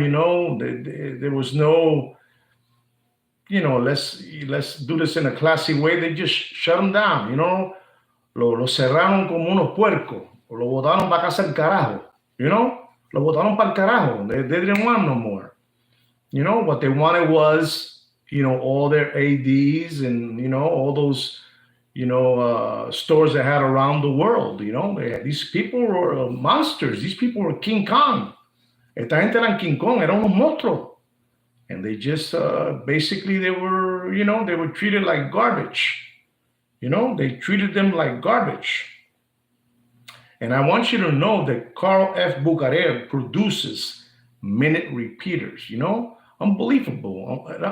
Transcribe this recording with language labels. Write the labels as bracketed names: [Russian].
[English] There was no, let's do this in a classy way. They just shut them down. [Spanish] Lo cerraron como unos puercos. Lo botaron para casa el carajo. Lo botaron para el carajo. [English] They didn't want no more. What they wanted was, all their ADs and, all those, stores they had around the world. These people were monsters. These people were King Kong. [Spanish] Esta gente eran King Kong, eran unos monstruos. [English] And they just, basically they were treated like garbage. They treated them like garbage. And I want you to know that Carl F Bucherer produces minute repeaters, unbelievable.